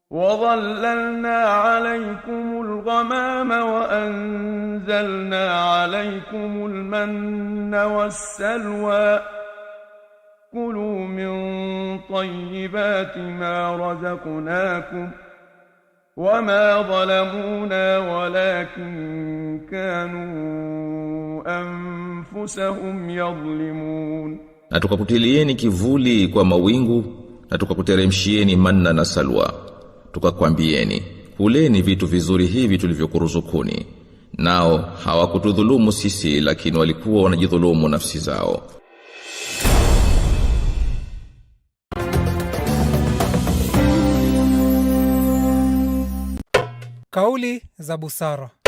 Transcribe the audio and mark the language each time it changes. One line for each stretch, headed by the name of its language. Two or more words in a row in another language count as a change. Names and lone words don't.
Arabic: وظللنا عليكم الغمام وأنزلنا عليكم المن والسلوى كلوا من طيبات ما رزقناكم وما ظلمونا ولكن كانوا أنفسهم يظلمون.
Swahili: Na tukakutilieni kivuli kwa mawingu na tukakuteremshieni manna na salwa, tukakwambieni kuleni vitu vizuri hivi tulivyokuruzukuni, nao hawakutudhulumu sisi, lakini walikuwa wanajidhulumu nafsi zao. Kauli za busara.